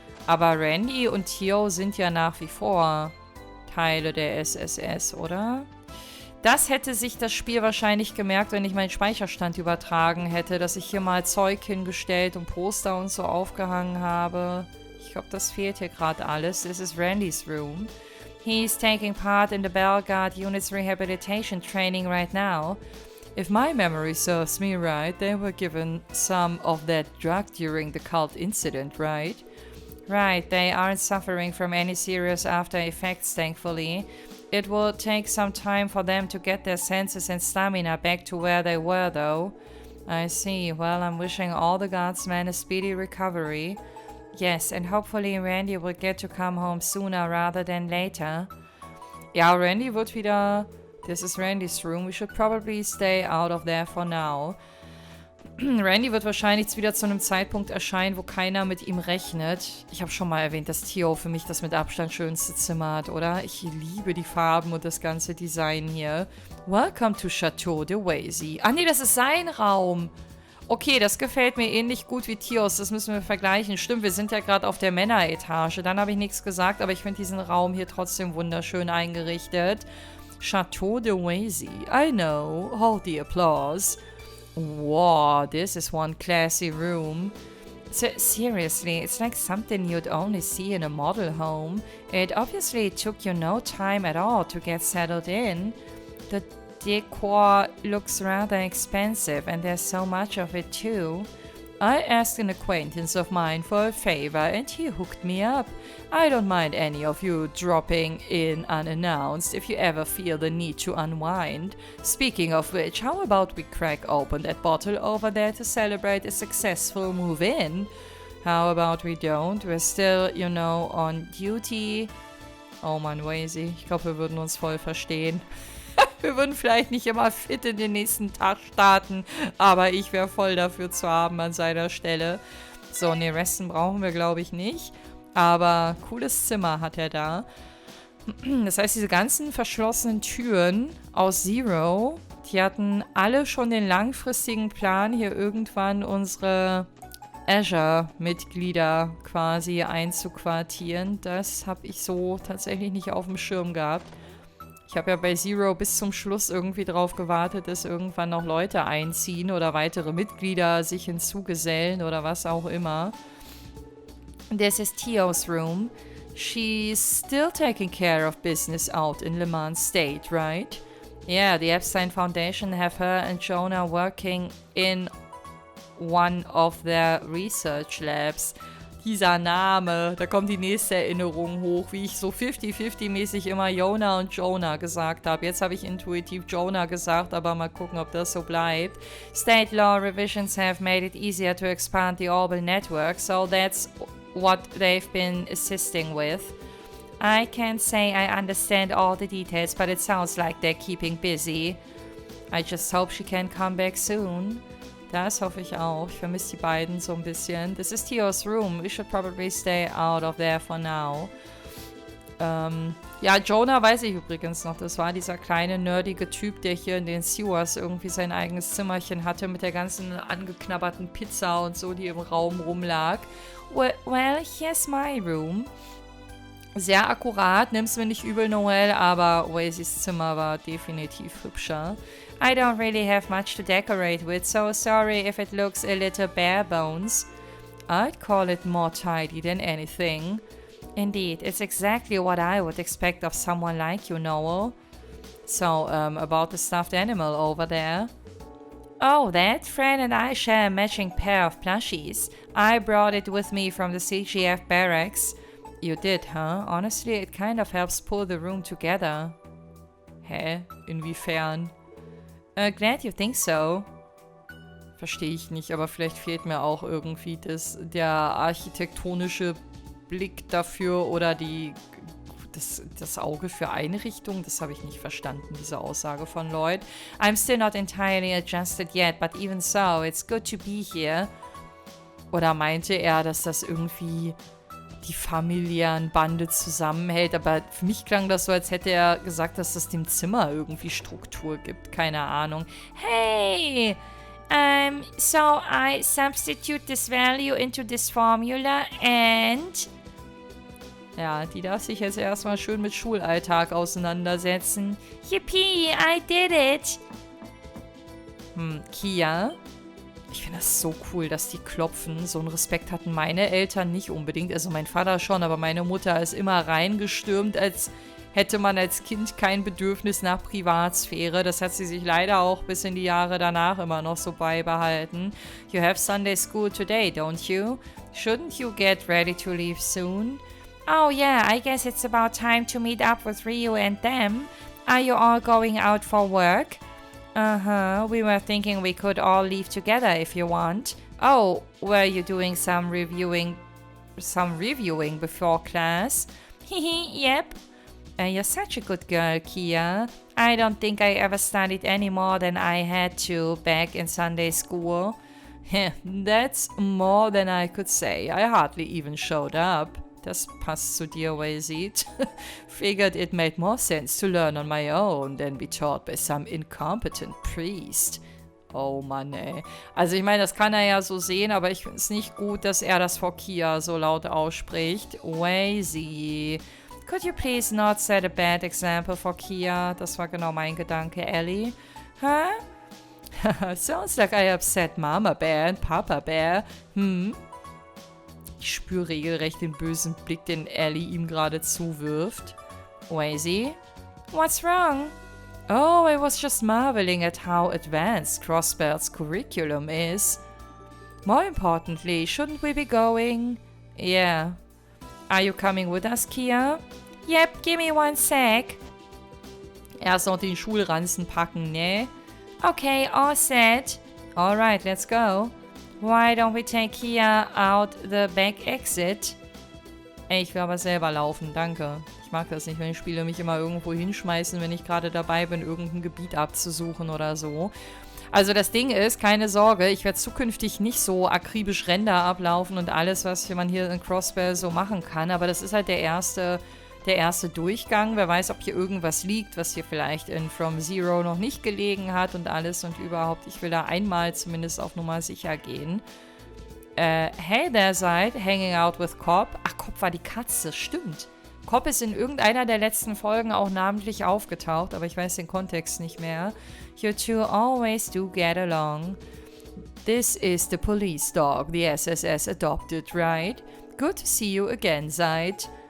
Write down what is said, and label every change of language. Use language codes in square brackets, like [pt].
[de] Aber Randy und TO sind ja nach wie vor Teile der SSS, oder? Das hätte sich das Spiel wahrscheinlich gemerkt, wenn ich meinen Speicherstand übertragen hätte, dass ich hier mal Zeug hingestellt und Poster und so aufgehangen habe. Ich glaube, das fehlt hier gerade alles. [en] This is Randys room. He's taking part in the Bellegarde Unit's rehabilitation training right now. If my memory serves me right, they were given some of that drug during the cult incident, right? Right, they aren't suffering from any serious after effects, thankfully. It will take some time for them to get their senses and stamina back to where they were, though. I see. Well, I'm wishing all the guardsmen a speedy recovery. Yes, and hopefully Randy will get to come home sooner rather than later. [de] Ja, Randy wird wieder... [en] This is Randy's room. We should probably stay out of there for now. [de] Randy wird wahrscheinlich wieder zu einem Zeitpunkt erscheinen, wo keiner mit ihm rechnet. Ich habe schon mal erwähnt, dass TO für mich das mit Abstand schönste Zimmer hat, oder? Ich liebe die Farben und das ganze Design hier. [en] Welcome to Chateau de Wazy. [de] Ah nee, das ist sein Raum. Okay, das gefällt mir ähnlich gut wie TOs. Das müssen wir vergleichen. Stimmt, wir sind ja gerade auf der Männeretage. Dann habe ich nichts gesagt, aber ich finde diesen Raum hier trotzdem wunderschön eingerichtet. [en] Chateau de Wazy. I know. Hold the applause. Wow, this is one classy room. So, seriously, it's like something you'd only see in a model home. It obviously took you no time at all to get settled in. The decor looks rather expensive, and there's so much of it too. I asked an acquaintance of mine for a favor, and he hooked me up. I don't mind any of you dropping in unannounced if you ever feel the need to unwind. Speaking of which, how about we crack open that bottle over there to celebrate a successful move-in? How about we don't? We're still, you know, on duty. [de] Oh Mann, Wazy, ich glaube, wir würden uns voll verstehen. Wir würden vielleicht nicht immer fit in den nächsten Tag starten, aber ich wäre voll dafür zu haben an seiner Stelle. So, ne, Resten brauchen wir, glaube ich, nicht. Aber cooles Zimmer hat er da. Das heißt, diese ganzen verschlossenen Türen aus Zero, die hatten alle schon den langfristigen Plan, hier irgendwann unsere Azure-Mitglieder quasi einzuquartieren. Das habe ich so tatsächlich nicht auf dem Schirm gehabt. Ich habe ja bei Zero bis zum Schluss irgendwie drauf gewartet, dass irgendwann noch Leute einziehen oder weitere Mitglieder sich hinzugesellen oder was auch immer. [en] This is TO's room. She's still taking care of business out in Le Mans State, right? Yeah, the Epstein Foundation have her and Jonah working in one of their research labs. [de] Dieser Name, da kommt die nächste Erinnerung hoch, wie ich so 50-50-mäßig immer Jonah und Jonah gesagt habe. Jetzt habe ich intuitiv Jonah gesagt, aber mal gucken, ob das so bleibt. [en] State law revisions have made it easier to expand the Orbital network, so that's what they've been assisting with. I can't say I understand all the details, but it sounds like they're keeping busy. I just hope she can come back soon. [de] Das hoffe ich auch. Ich vermisse die beiden so ein bisschen. [en] This is TO's room. We should probably stay out of there for now. [de] Ja, Jonah weiß ich übrigens noch. Das war dieser kleine, nerdige Typ, der hier in den Sewers irgendwie sein eigenes Zimmerchen hatte mit der ganzen angeknabberten Pizza und so, die im Raum rumlag. [en] Well, here's my room. [de] Sehr akkurat, nimm's mir nicht übel, Noel, aber Wazys Zimmer war definitiv hübscher. [en] I don't really have much to decorate with, so sorry if it looks a little bare bones. I'd call it more tidy than anything. Indeed, it's exactly what I would expect of someone like you, Noel. So, about the stuffed animal over there. Oh, that friend and I share a matching pair of plushies. I brought it with me from the CGF barracks. You did, huh? Honestly, it kind of helps pull the room together. [de] Hä? Inwiefern? [en] Glad you think so. [de] Verstehe ich nicht, aber vielleicht fehlt mir auch irgendwie der architektonische Blick dafür oder das Auge für Einrichtung. Das habe ich nicht verstanden, diese Aussage von Lloyd. [en] I'm still not entirely adjusted yet, but even so, it's good to be here. [de] Oder meinte er, dass das irgendwie die familiären Bande zusammenhält? Aber für mich klang das so, als hätte er gesagt, dass das dem Zimmer irgendwie Struktur gibt. Keine Ahnung. [en] Hey! So I substitute this value into this formula and... [de] Ja, die darf sich jetzt erstmal schön mit Schulalltag auseinandersetzen. [en] Yippie, I did it! Kia? [de] Ich finde das so cool, dass die klopfen. So einen Respekt hatten meine Eltern nicht unbedingt. Also mein Vater schon, aber meine Mutter ist immer reingestürmt, als hätte man als Kind kein Bedürfnis nach Privatsphäre. Das hat sie sich leider auch bis in die Jahre danach immer noch so beibehalten. [en] You have Sunday school today, don't you? Shouldn't you get ready to leave soon? Oh yeah, I guess it's about time to meet up with Ryu and them. Are you all going out for work? Uh-huh, we were thinking we could all leave together if you want. Oh, were you doing some reviewing before class? Hehe, yep. You're such a good girl, Kia. I don't think I ever studied any more than I had to back in Sunday school. That's more than I could say. I hardly even showed up. [de] Das passt zu dir, Wayseed. [en] Figured it made more sense to learn on my own than be taught by some incompetent priest. [de] Oh Mann, ey. Also ich meine, das kann er ja so sehen, aber ich finde es nicht gut, dass er das vor Kia so laut ausspricht. [en] Wayseed. Could you please not set a bad example for Kia? [de] Das war genau mein Gedanke, Ellie. Huh? [en] Sounds like I upset Mama Bear and Papa Bear. [de] Ich spüre regelrecht den bösen Blick, den Ellie ihm gerade zuwirft. [en] Wazy? What's wrong? Oh, I was just marveling at how advanced Crossbell's curriculum is. More importantly, shouldn't we be going? Yeah. Are you coming with us, Kia? Yep, give me one sec. [de] Erst noch den Schulranzen packen, ne? [en] Okay, all set. Alright, let's go. Why don't we take Kia out the back exit? [de] Ey, ich will aber selber laufen, danke. Ich mag das nicht, wenn die Spiele mich immer irgendwo hinschmeißen, wenn ich gerade dabei bin, irgendein Gebiet abzusuchen oder so. Also das Ding ist, keine Sorge, ich werde zukünftig nicht so akribisch Ränder ablaufen und alles, was man hier in Crossbell so machen kann. Aber das ist halt der erste Durchgang. Wer weiß, ob hier irgendwas liegt, was hier vielleicht in From Zero noch nicht gelegen hat und alles und überhaupt. Ich will da einmal zumindest auf Nummer sicher gehen. [en] Hey there, Side. Hanging out with Cobb. [de] Ach, Cobb war die Katze, stimmt. Cobb ist in irgendeiner der letzten Folgen auch namentlich aufgetaucht, aber ich weiß den Kontext nicht mehr. [en] You two always do get along. This is the police dog the SSS adopted, right? Good to see you again, Side.